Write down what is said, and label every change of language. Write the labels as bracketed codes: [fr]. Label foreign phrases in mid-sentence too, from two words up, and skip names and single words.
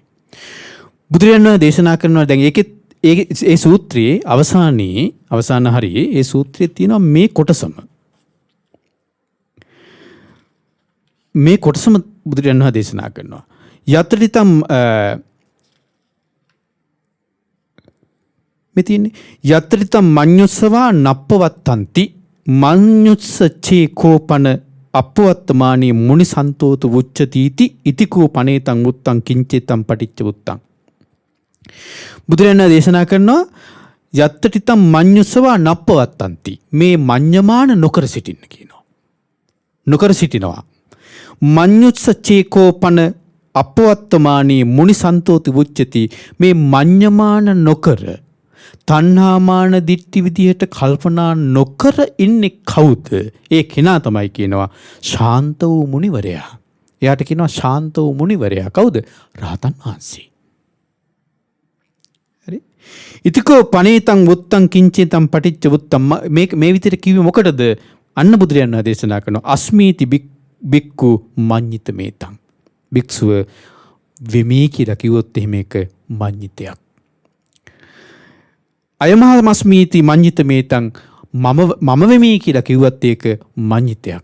[si] බුදුරජාණන් වහන්සේ දේශනා කරනවා දැන් ඒකෙත් ඒ සූත්‍රයේ අවසාන හරියේ ඒ සූත්‍රයේ තියෙනවා මේ කොටසම. මේ කොටසම බුදුරජාණන් වහන්සේ දේශනා කරනවා. [pi] යත්‍රිතම් [si] මේ තියෙන්නේ [pi] යත්‍රිතම් මඤ්ඤුස්සවා නප්පවත්තන්ති මඤ්ඤුස්ස චේකෝපන අපවත්තමානී මුනි සන්තෝත වුච්චතිති ඉතිකෝ පනේතං උත්තං කිංචිතං පටිච්ච උත්තං. [si] බුදුරජාණන් දේශනා කරනවා [pi] යත්‍රිතම් මඤ්ඤුස්සවා නප්පවත්තන්ති [si] මේ මඤ්ඤමාන නොකර සිටින්න කියනවා. නොකර සිටිනවා. [pi] මඤ්ඤුස්ස චේකෝපන අපවත්තමානී මුනි සන්තෝති වුච්චති [si] මේ මඤ්ඤමාන නොකර තණ්හාමාන දිට්ඨි විදියට කල්පනා නොකර ඉන්නේ කවුද? ඒ කෙනා තමයි කියනවා ශාන්ත වූ මුනිවරයා. එයාට කියනවා ශාන්ත වූ මුනිවරයා. කවුද? රහතන් වහන්සේ. හරි? [pi] ඉතිකෝ පනේතං උත්තං කිංචිතං පටිච්ච උත්තං [si] මේ විදියට කිව්වේ මොකටද? අන්න බුදුරජාණන් දේශනා කරනවා [pi] අස්මීති බික්කු මඤ්ඤිත මේතං. [si] භික්ෂුව වෙමි කියලා කිව්වොත් එහෙම එක මඤ්ඤිතයක්. [pi] අයමහමස්මීති මඤ්ඤිත මේතං [si] මම වෙමි කියලා කිව්වත් ඒක මඤ්ඤිතයක්.